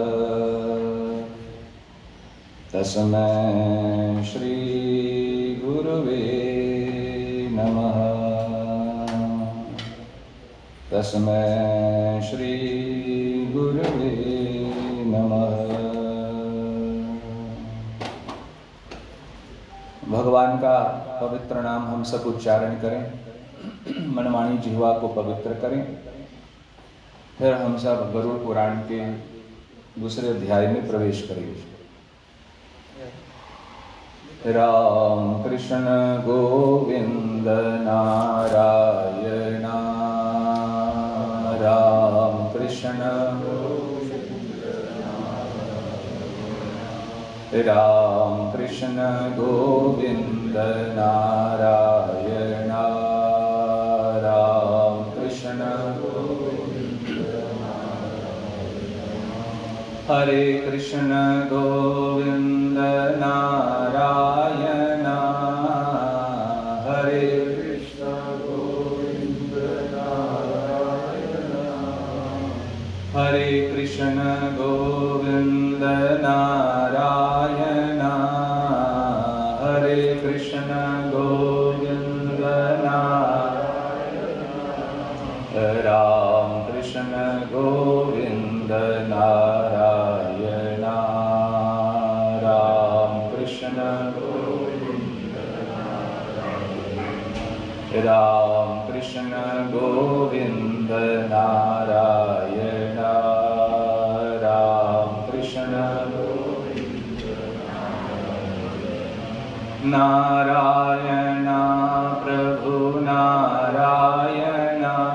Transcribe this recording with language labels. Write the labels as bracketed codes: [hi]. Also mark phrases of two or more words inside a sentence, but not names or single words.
[sa] तस्मै श्री गुरुवे नमः। तस्मै श्री गुरुवे नमः। [hi] भगवान का पवित्र नाम हम सब उच्चारण करें, मनमानी जिह्वा को पवित्र करें। फिर हम सब गरुड़ पुराण के दूसरे अध्याय में प्रवेश करेंगे। राम कृष्ण गोविंद नारायण राम कृष्ण राम कृष्ण गोविंद नारायण राम कृष्ण हरे कृष्ण गोविंद नारायण हरे कृष्ण गोविंद नारायण हरे कृष्ण गोविंद नारायण हरे कृष्ण गोविंद नारायण राम कृष्ण गोविंद नारायण राम कृष्ण गोविंद राम कृष्ण गोविंद नारायण राम कृष्ण नारायण प्रभु नारायण